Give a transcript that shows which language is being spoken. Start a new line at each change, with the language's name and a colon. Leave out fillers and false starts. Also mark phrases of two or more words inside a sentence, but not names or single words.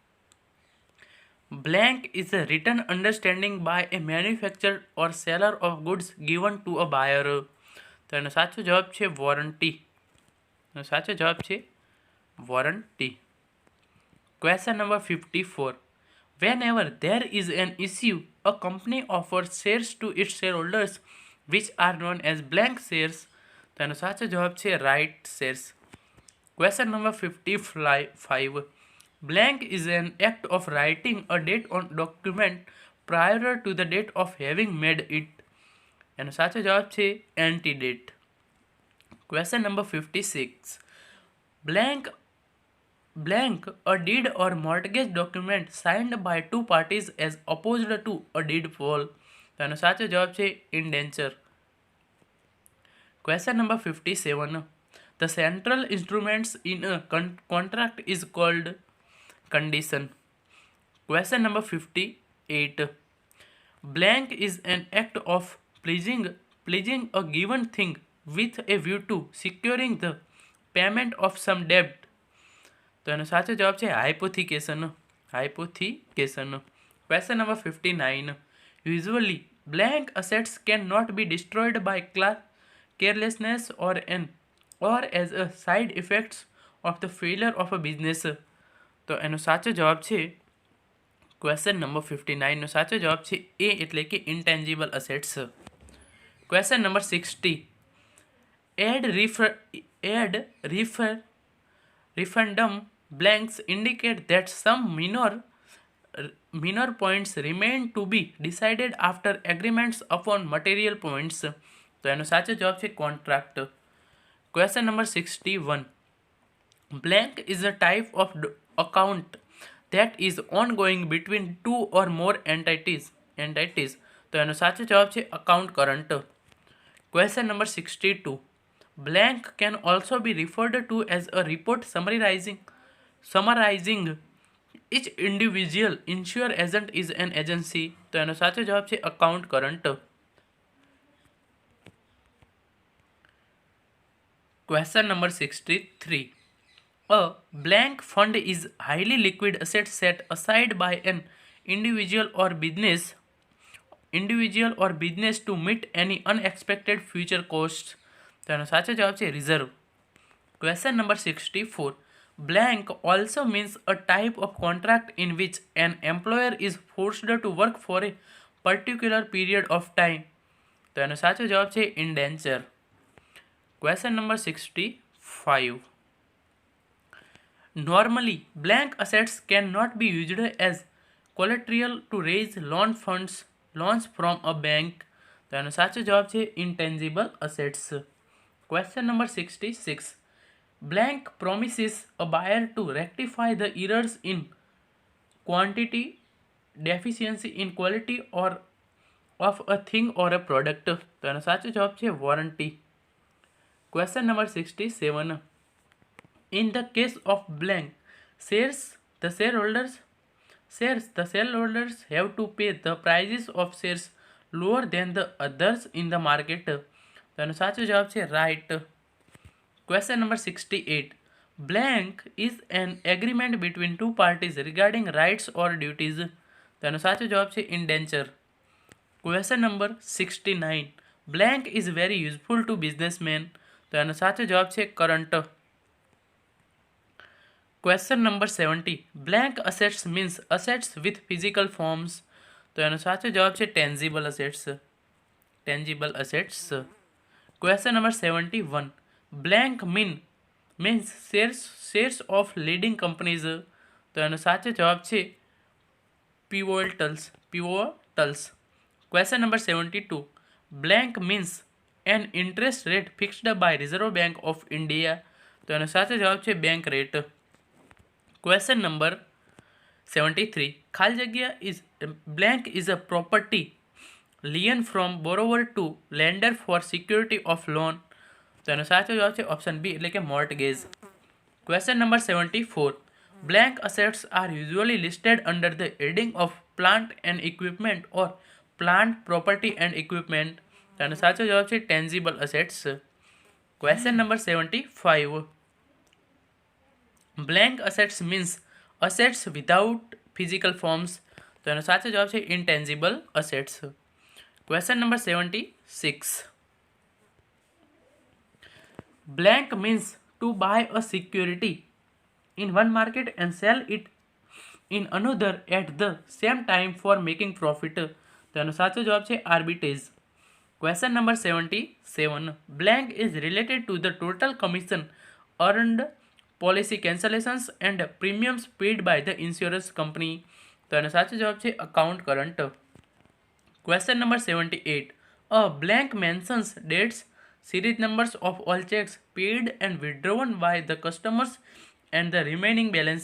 English: Blank is a written understanding by a manufacturer or seller of goods given to a buyer.
Gujarati: તો એનો સાચો જવાબ છે વોરંટી. એનો સાચો જવાબ છે વોરંટી.
English: Question number 54. Whenever there is an issue, a company offers shares to its shareholders which are known as blank shares.
Gujarati: તો એનો સાચો જવાબ છે
English: right shares. Question number 55. Blank is an act of writing a date on document prior to the date of having made it.
Gujarati: એનો સાચો જવાબ છે
English: antedate. Question number 56. Blank, a deed or mortgage document signed by two parties as opposed to a deed poll.
Gujarati: તો એનો સાચો જવાબ છે
English: indenture. Question number 57. The central instruments in a contract is called condition. Question number 58. Blank is an act of pledging a given thing with a view to securing the payment of some debt.
Gujarati: તો એનો સાચો જવાબ છે
English: hypothecation. Question number 59. Usually, blank assets cannot be destroyed by carelessness or as a side effects of the failure of a business.
Gujarati: તો એનો સાચો જવાબ છે
English: Question number 59
Gujarati: નો સાચો જવાબ છે એ એટલે કે
English: intangible assets. Question number 60. Add referendum blanks indicate that some minor points remain to be decided after agreements upon material points.
Gujarati: તો એનો સાચો જવાબ છે
English: contract. Question number 61. Blank is a type of account that is ongoing between two or more entities.
Gujarati: તો એનો સાચો જવાબ છે
English: account current. Question number 62. Blank can also be referred to as a report summarizing each individual insurer agent is an agency.
Gujarati: તો એનો સાચો જવાબ છે
English: account current. Question number 63. A blank fund is highly liquid asset set aside by an individual or business to meet any unexpected future costs.
Gujarati: તો એનો સાચો જવાબ છે
English: reserve. Question number 64. Blank also means a type of contract in which an employer is forced to work for a particular period of time.
Gujarati: તો એનો સાચો જવાબ છે
English: indenture. Question number 65. Normally, blank assets cannot be used as collateral to raise loans from a bank.
Gujarati: તો એનો સાચો જવાબ છે
English: intangible assets. Question number 66. Blank promises a buyer to rectify the errors in quantity, deficiency in quality or of a thing or a product.
Gujarati: તો એનો સાચો જવાબ છે
English: warranty. Question number 67. In the case of blank shares, the shareholders have to pay the prices of shares lower than the others in the market.
Gujarati: તો એનો સાચો જવાબ છે
English: right. Question number 68. Blank is an agreement between two parties regarding rights or duties.
Gujarati: તો એનો સાચો જવાબ છે
English: indenture. Question number 69. Blank is very useful to businessmen.
Gujarati: તો એનો સાચો જવાબ છે
English: current. Question number 70. Blank assets means assets with physical forms.
Gujarati: તો એનો સાચો જવાબ છે
English: tangible assets. Question number 71. Blank means shares of leading companies.
Gujarati: તો એનો સાચો જવાબ છે pivotals.
English: Question number 72. Blank means an interest rate fixed by Reserve Bank of India.
Gujarati: તો એનો સાચો જવાબ છે
English: bank rate. Question number 73.
Gujarati: ખાલી જગ્યા
English: is blank is a property lien from borrower to lender for security of loan.
Gujarati: તો એનો સાચો જવાબ છે
English: option B
Gujarati: એટલે કે મોર્ટગેજ.
English: Question number 74. Blank assets are usually listed under the heading of plant and equipment or plant property and equipment.
Gujarati: તો એનો સાચો જવાબ છે
English: tangible assets. Question number 75. Blank assets means assets without physical forms.
Gujarati: તો એનો સાચો જવાબ છે
English: intangible assets. Question number 76. Blank means to buy a security in one market and sell it in another at the same time for making profit.
Gujarati: તો એનો સાચો જવાબ છે
English: arbitrage. Question number 77. Blank is related to the total commission earned, policy cancellations and premiums paid by the insurance company.
Gujarati: તો એનો સાચો જવાબ છે
English: account current. Question number 78. A blank mentions dates, series numbers of all checks paid and withdrawn by the customers and the remaining balance.